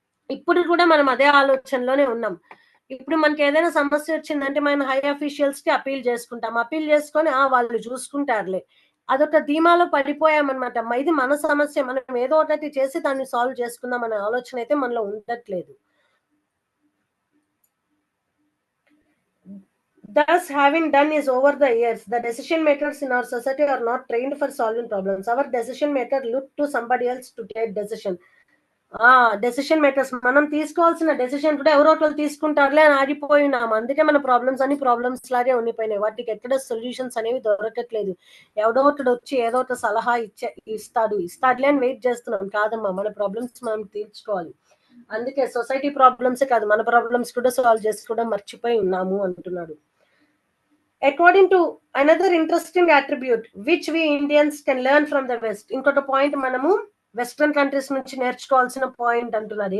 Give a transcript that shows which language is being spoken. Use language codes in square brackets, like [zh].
[te] ఇప్పుడు కూడా మనం అదే ఆలోచనలోనే ఉన్నాం. ఇప్పుడు మనకి ఏదైనా సమస్య వచ్చిందంటే మనం హై అఫీషియల్స్ కి అపీల్ చేసుకుంటాం. అపీల్ చేసుకొని వాళ్ళు చూసుకుంటారులే, అదొక ధీమాలో పడిపోయామన్నమాట. ఇది మన సమస్య, మనం ఏదో ఒకటి చేసి దాన్ని సాల్వ్ చేసుకుందాం అనే ఆలోచన అయితే మనలో ఉండట్లేదు. [en] Thus, having done is over the years. The decision makers in our society are not trained for solving problems. Our decision maker look to somebody else to take decision. [te] Decision makers మనం తీసుకోవాల్సిన decision కూడా ఎవరో ఒకరు తీసుకుంటారులే అని ఆగిపోయి ఉన్నాము. అందుకే మన ప్రాబ్లమ్స్ లాగే ఉండిపోయినాయి. వాటికి ఎక్కడ సొల్యూషన్స్ అనేవి దొరకట్లేదు. ఎవడో ఒకటి వచ్చి ఏదో ఒక సలహా ఇస్తాడులే అని వెయిట్ చేస్తున్నాం. కాదమ్మా, మన ప్రాబ్లమ్స్ మనం తీర్చుకోవాలి. అందుకే సొసైటీ ప్రాబ్లమ్స్ కాదు, మన ప్రాబ్లమ్స్ కూడా సాల్వ్ చేసుకోవడం మర్చిపోయి ఉన్నాము అంటున్నాడు. [en] According to another interesting attribute which we Indians can learn from the West. [te] ఇంకొక పాయింట్ మనము వెస్ట్రన్ కంట్రీస్ నుంచి నేర్చుకోవాల్సిన పాయింట్ అంటున్నారు.